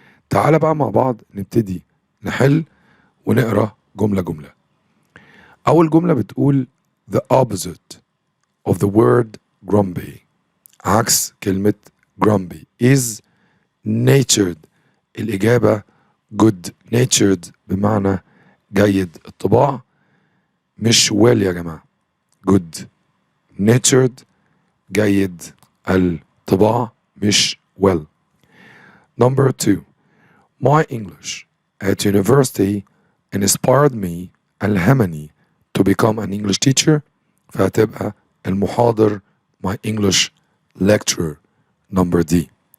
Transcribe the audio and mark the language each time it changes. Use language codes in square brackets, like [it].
[ar] تعال بقى مع بعض نبتدي نحل ونقرأ جملة. أول جملة بتقول [en] the opposite of the word grumpy, [ar] عكس كلمة [en] grumpy is natured. [ar] الإجابة [en] good natured [ar] بمعنى جيد الطباع, مش well يا جماعة. [en] good natured [ar] جيد الطباع مش well. [en] Number 2, my English at university inspired me, [ar] ألهمني [en] to become an English teacher, [ar] فهتبقى المحاضر [en] my English lecturer. Number D.